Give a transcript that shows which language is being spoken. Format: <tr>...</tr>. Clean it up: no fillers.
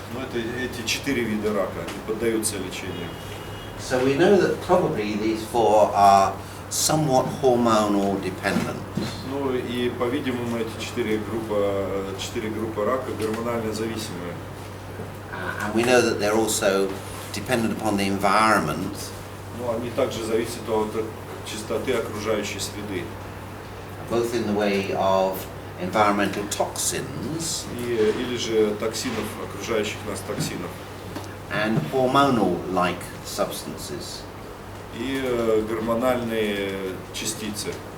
<ru>Но это эти 4 вида рака не поддаются лечению.</ru> <en>So we know that probably these 4 are somewhat hormonal dependent.</en> <ru>Ну и, по-видимому, эти 4 группы рака гормонально зависимые.</ru> <en>And we know that they're also dependent upon the environment.</en> <ru>Но они также зависят от чистоты окружающей среды.</ru> <en>Both in the way of environmental toxins</en> <ru>Или же токсинов, окружающих нас токсинов.</ru> <en>and hormonal-like substances.</en> <ru>И гормональные частицы.</ru>